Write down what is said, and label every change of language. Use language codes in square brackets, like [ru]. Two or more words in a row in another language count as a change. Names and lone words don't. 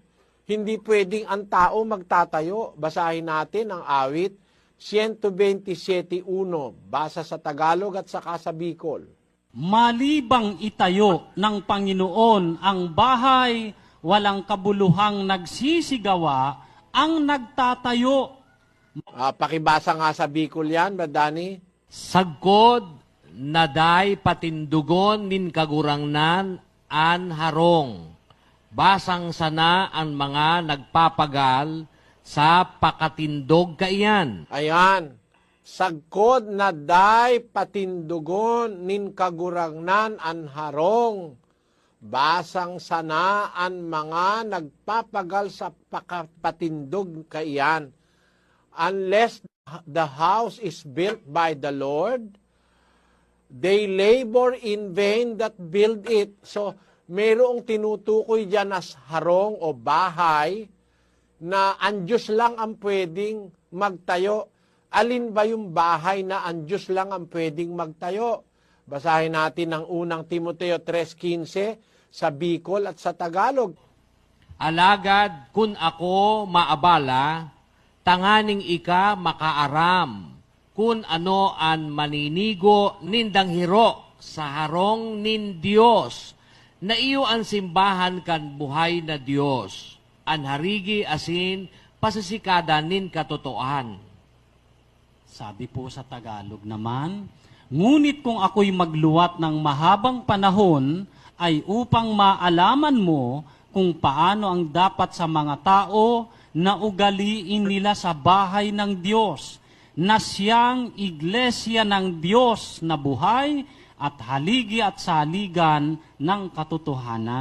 [tl] Hindi pwedeng ang tao magtatayo. Basahin natin ang awit 127.1, basa sa Tagalog at saka sa Bicol. Malibang itayo ng Panginoon ang bahay, walang kabuluhang nagsisigawa ang nagtatayo. Pakibasa nga sa Bicol yan, Badani. [bik] Sagkod naday patindugon nin kagurangnan an harong. Basang sana ang mga nagpapagal sa pakatindog kaiyan. Ayan. Sagkod na day patindugon nin kagurangnan an harong. Basang sana ang mga nagpapagal sa pakatindog kaiyan. [en] Unless the house is built by the Lord, they labor in vain that build it. [tl] So, mayroong tinutukoy dyan as harong o bahay na ang Diyos lang ang pwedeng magtayo. Alin ba yung bahay na ang Diyos lang ang pwedeng magtayo? Basahin natin ang unang Timoteo 3.15 sa Bicol at sa Tagalog. [bik] Alagad kun ako maabala, tanganing ika makaaram, kun ano an maninigo nindang hiro sa harong nin Diyos, na iyo ang simbahan kan buhay na Diyos, an harigi asin pasisikada nin katotoan. [tl] Sabi po sa Tagalog naman, ngunit kung ako'y magluwat ng mahabang panahon, ay upang maalaman mo kung paano ang dapat sa mga tao na ugaliin nila sa bahay ng Diyos, na siyang iglesia ng Diyos na buhay at haligi at saligan ng katotohanan.